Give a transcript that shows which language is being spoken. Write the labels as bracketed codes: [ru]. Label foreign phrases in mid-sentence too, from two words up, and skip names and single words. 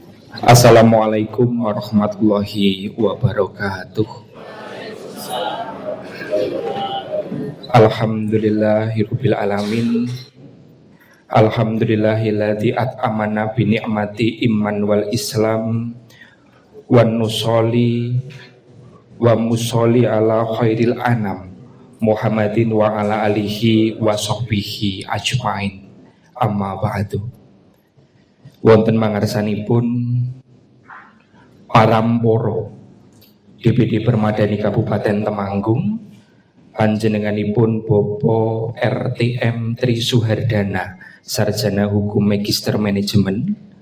[ar] السلام عليكم ورحمة الله وبركاته. الحمد لله رب العالمين. الحمد لله الذي أطعمنا بنعمة الإيمان والإسلام ونصلي ومصلي على خير الأنام محمد وعلى آله وصحبه أجمعين. أما بعد. [jv] Wonten mangarsanipun Paramporo DPD Permadani Kabupaten Temanggung, panjenenganipun Bapak RTM Tri Suhardana, [id] Sarjana Hukum Magister Manajemen.